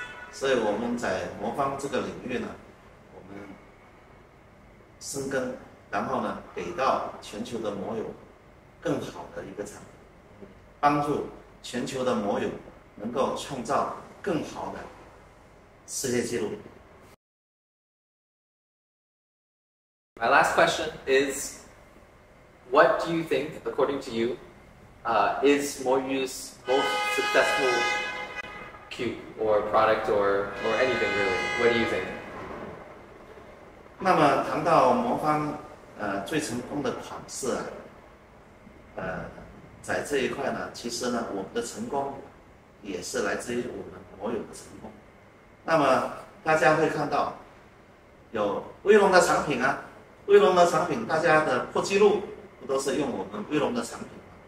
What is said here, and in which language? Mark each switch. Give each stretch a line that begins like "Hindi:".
Chinese: 所以我们在魔方这个领域呢，我们深耕，然后呢，给到全球的魔友更好的一个产品，帮助全球的魔友能够创造更好的世界纪录。
English: My last question is, what do you think, according to you, is Moyu's most successful cube or product or anything really? What do you think?
Chinese: 那么谈到魔方最成功的款式在这一块呢，其实呢，我们的成功也是来自于我们魔友的成功。那么大家会看到有威龙的产品啊，威龙的产品大家的破纪录不都是用我们威龙的产品吗？